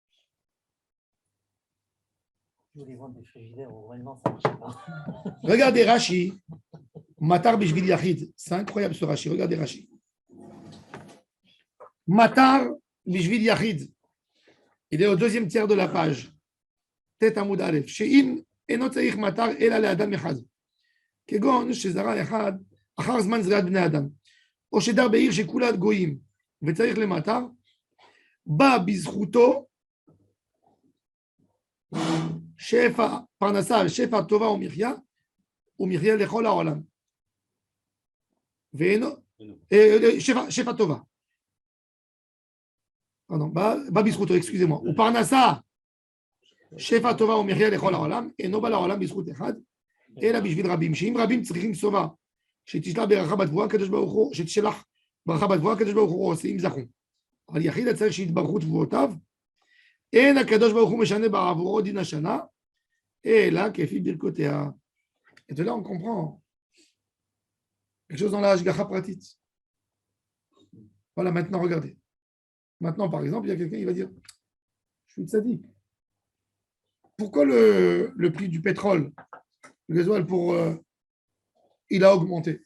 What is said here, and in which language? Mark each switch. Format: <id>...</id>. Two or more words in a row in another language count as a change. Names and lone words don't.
<fr>Je voulais vendre des frigidaires au Royaume, ça ne marche pas. Regardez Rashi,</fr> <he>מטר בשביל יחיד.</he> <fr>C'est incroyable ce Rashi. Regardez Rashi.</fr> <he>מטר בשביל יחיד.</he> <fr>Il est au deuxième tiers de la page. Tête</fr> <he>עמוד אלף. שאם אינו צריך מטר אלא לאדם אחד. כגון שזרע אחד אחר זמן זריעת בני אדם, או שדר בעיר שכולה גויים וצריך למטר, בא בזכותו שפע פרנסה, שפע טובה ומחיה לכל העולם. ואינו, שפע טובה. Pardon, בא בזכותו,</he> <fr>excusez-moi.</fr> <he>ופרנסה, שפע טובה ומחיה לכל העולם, אינו בא לעולם בזכות אחד, אלא בשביל רבים, שאם רבים צריכים סובה, שתשלח ברכה בתבואה, הקדוש ברוך הוא, שתשלח ברכה בתבואה, הקדוש ברוך הוא עושה, אם זכו. אבל יחיד הצריך שיתברכו תבואותיו, אין הקדוש ברוך הוא משנה בעבורו דין השנה, אלא כפי ברכותיה.</he> <fr>Et de là, on comprend quelque chose dans la Hashgacha pratique. Voilà, maintenant, regardez. Maintenant, par exemple, il y a quelqu'un qui va dire, je suis tzaddik. Pourquoi le prix du pétrole, le gasoil, il a augmenté?</fr>